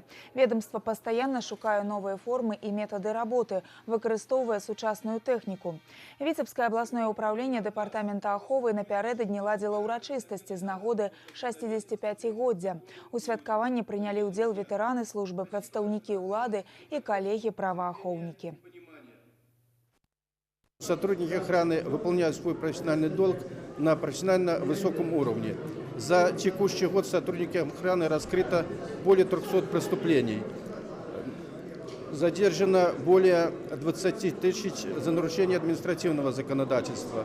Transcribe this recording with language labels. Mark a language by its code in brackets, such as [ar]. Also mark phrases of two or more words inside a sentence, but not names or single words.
[be] Ведомства пастаянна шукае новыя формы і метады работы, выкарыстоўвае сучасную тэхніку. Віцебскае абласное ўпраўленне дэпартамента аховы напярэдадні ладзіла ўрачыстасці з нагоды 65-годдзя. У святкаванні прынялі ўдзел ветэраны службы, прадстаўнікі ўлады і калегі-праваахоўнікі. [ru] Сотрудники охраны выполняют свой профессиональный долг на профессионально высоком уровне. За текущий год сотрудники охраны раскрыто более 300 преступлений. Задержано более 20 тысяч за нарушение административного законодательства.